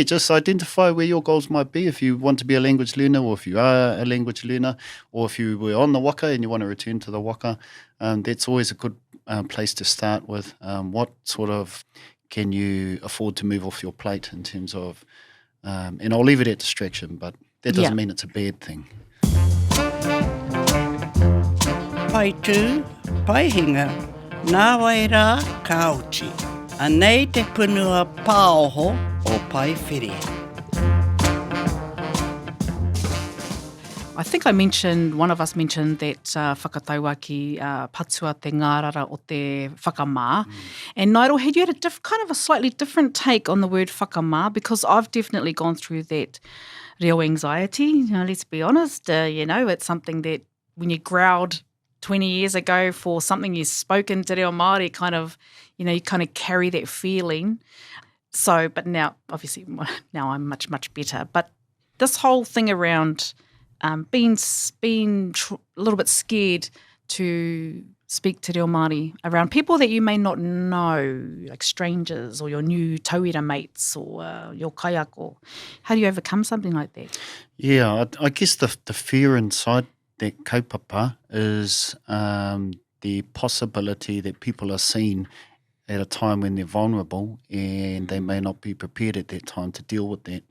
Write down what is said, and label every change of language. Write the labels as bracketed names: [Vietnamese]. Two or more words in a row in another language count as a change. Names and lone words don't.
[English] Just identify where your goals might be if you want to be a language learner, or if you are a language learner, or if you were on the waka and you want to return to the waka. That's always a good place to start with. What sort of can you afford to move off your plate in terms of, and I'll leave it at distraction, but that doesn't mean it's a bad thing. [Māori] Pai tū, pai hinga, nā wai rā kauti. Anei te punua pāoho o Paewhiri. [English] I think one of us mentioned that [Māori] whakataua ki patua te ngārara o te whakamā. [English] And Nairo, had you had kind of a slightly different take on the word whakamā? Because I've definitely gone through that real anxiety. Let's be honest. It's something that when you growled 20 years ago for something you've spoken [Māori] te reo Māori, [English] kind of, you kind of carry that feeling. So, but now, obviously, now I'm much, much better. But this whole thing around being a little bit scared to speak [Māori] te reo Māori [English] around people that you may not know, like strangers or your new tauira mates or your kaiako. How do you overcome something like that? Yeah, I guess the fear inside that kaupapa is the possibility that people are seen at a time when they're vulnerable and they may not be prepared at that time to deal with that.